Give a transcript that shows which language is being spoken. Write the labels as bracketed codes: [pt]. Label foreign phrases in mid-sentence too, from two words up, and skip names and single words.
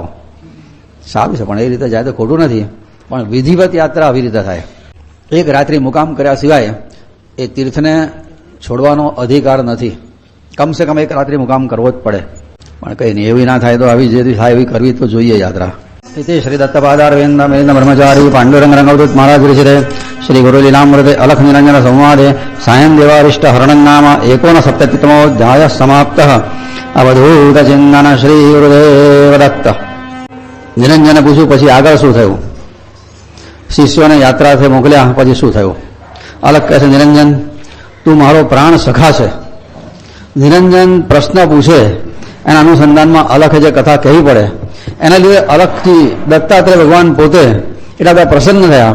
[gu] સારું છે, પણ એ રીતે જાય તો ખોટું નથી. પણ વિધિવત યાત્રા આવી રીતે થાય. એક રાત્રિ મુકામ કર્યા સિવાય એ તીર્થને છોડવાનો અધિકાર નથી. કમસે કમ એક રાત્રિ મુકામ કરવો જ પડે. પણ કંઈ નહીં, એવી ના થાય તો આવી જે થાય એવી કરવી તો જોઈએ યાત્રા. [sa] इति श्री दत्तपादारविंद मेलिंद ब्रह्मचारी पांडुरंग रंगवदूत महाराज ऋषिरे श्री गुरु लीलामृते अलख निरंजन संवादे सायं देवारिष्ट हरणं नाम 69तमोऽध्याय समाप्तः. अवधूत चिंतन श्री गुरुदेव दत्त. [gu] નિરંજને પૂછ્યું પછી આગળ શું થયું? શિષ્યોને યાત્રાથી મોકલ્યા પછી શું થયું? અલગ કહે છે, નિરંજન તું મારો પ્રાણ સખા છે. નિરંજન પ્રશ્ન પૂછે એના અનુસંધાનમાં અલખે જે કથા કહેવી પડે એના લીધે અલગથી દત્તાત્રેય ભગવાન પોતે એટલા બધા પ્રસન્ન થયા.